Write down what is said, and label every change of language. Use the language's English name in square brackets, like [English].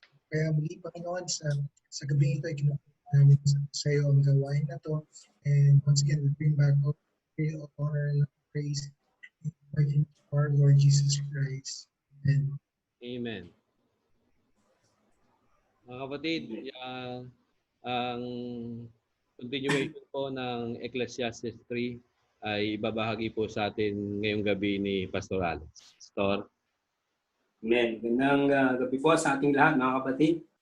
[Filipino] Kaya muli, Panginoon, sa gabing ito ay kinukuha namin sa iyo ang gawain na to. [English] And once again, we bring back all honor and praise in our Lord Jesus Christ. Amen. Amen. [Filipino] Mga kapatid, ang continuation po ng Ecclesiastes 3 ay ibabahagi po sa atin ngayong gabi ni Pastor Alex. Pastor? Amen. Gandang gabi po sa ating lahat, mga kapatid.